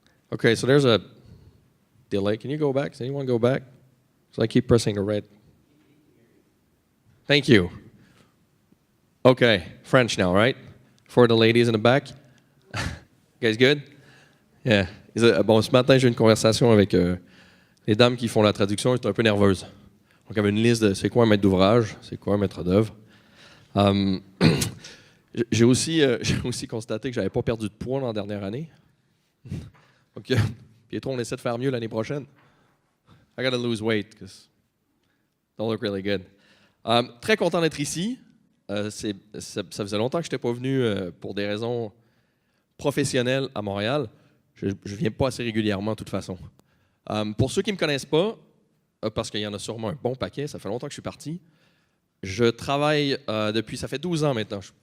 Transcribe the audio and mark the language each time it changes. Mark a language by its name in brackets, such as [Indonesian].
[English] Okay, so there's a delay. Can you go back? Does anyone go back? So I keep pressing the red. Thank you. Okay, French now, right? For the ladies in the back. You guys good? Yeah. [French] Bon, ce matin, j'ai eu une conversation avec les dames qui font la traduction. J'étais un peu nerveuse. Donc, il y avait une liste de c'est quoi un maître d'ouvrage, c'est quoi un maître d'œuvre. J'ai aussi constaté que j'avais pas perdu de poids dans la dernière année. Donc, Pietro, on essaie de faire mieux l'année prochaine. [English] I gotta lose weight because don't look really good. [French] Très content d'être ici. Ça faisait longtemps que je n'étais pas venu pour des raisons professionnelles à Montréal. Je ne viens pas assez régulièrement de toute façon. Pour ceux qui ne me connaissent pas, parce qu'il y en a sûrement un bon paquet, ça fait longtemps que je suis parti, je travaille ça fait 12 ans maintenant.